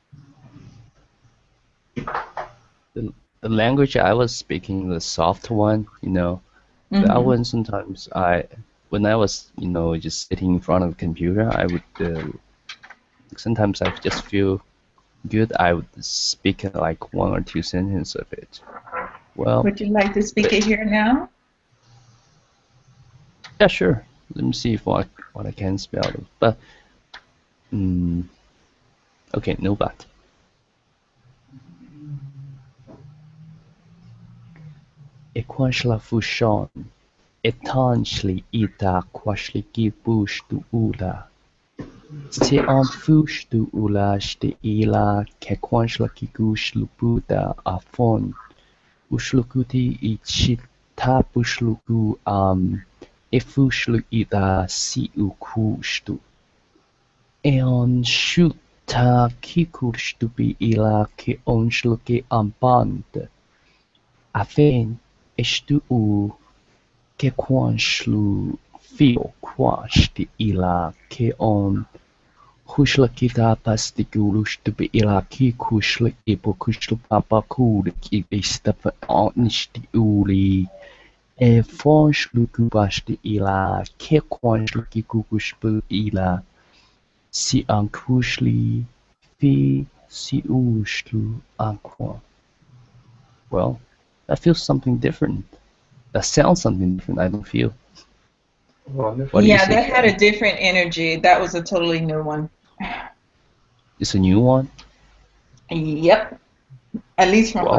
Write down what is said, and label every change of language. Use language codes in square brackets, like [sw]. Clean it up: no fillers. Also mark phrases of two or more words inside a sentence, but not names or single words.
[en] The language I was speaking, the soft one, that one sometimes when I was, just sitting in front of the computer, I would, sometimes I just feel good. I would speak like one or two sentences of it. Well, Would you like to speak it here now? Yeah, sure. Let me see if what I can spell it. But okay, no but. Equanshla fushon, etanchli ita quashli bush tu ula. Se on fush tu ula shte ila kequanshla kigush luputa afon. Ushlukuti ichita bushluku efushlu ita si ukushtu. Eon shuta kikushtu bi ila ke onshluke amband. Afen estu ke quanshlu fio quashti ila ke on hushla kita pastigulushtu bi ila ki kushla ipo kushlu papa kud ki istapa onishti uli e fonshlu kubashti ila ke quanshlu ki kukushpu ila si ankushli fi si ushlu anquan. Well, that feels something different. That sounds something different. I don't feel. Wonderful. What do you Yeah, say, that had a Karen? different energy. That was a totally new one. It's a new one. Yep. At least from what